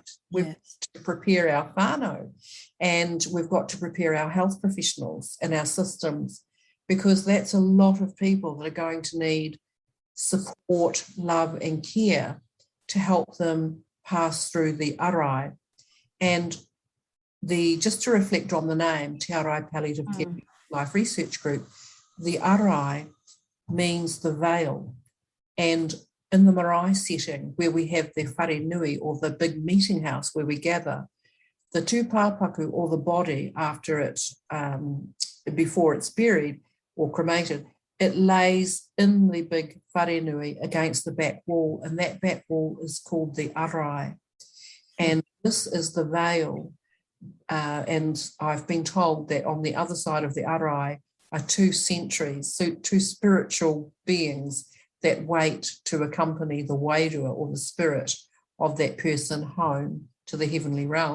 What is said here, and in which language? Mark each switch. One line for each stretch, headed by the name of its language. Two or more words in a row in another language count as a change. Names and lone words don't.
English: We've got to prepare our whānau, and we've got to prepare our health professionals and our systems, because that's a lot of people that are going to need support, love and care to help them pass through the arai. And just to reflect on the name, Te Arai Palliative Care Life Research Group, the arai means the veil. And in the marae setting, where we have the
Māori: whare nui,
English: or the big meeting house where we gather, the tūpāpaku, or the body after it, before it's buried or cremated, it lays in the big
Māori: whare nui
English: against the back wall, and that back wall is called the arai. And this is the veil. And I've been told that on the other side of the arai are two sentries, so two spiritual beings that wait to accompany the wairua, or the spirit of that person, home to the heavenly realm.